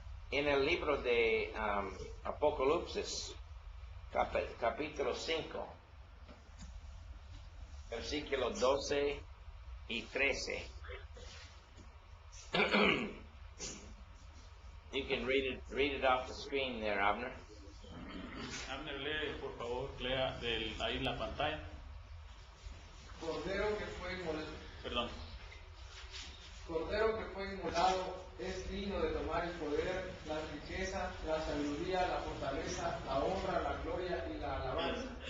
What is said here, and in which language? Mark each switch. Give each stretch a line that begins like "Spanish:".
Spanish: En el libro de Apocalipsis, capítulo 5, versículos 12 y 13.
English: You can read it off the screen there, Abner.
Spanish: Abner, lee, por favor, lea ahí la pantalla. Cordero que fue inmolado. Perdón. Cordero que fue inmolado es digno de tomar el poder, la riqueza, la sabiduría, la fortaleza, la honra, la gloria y la alabanza.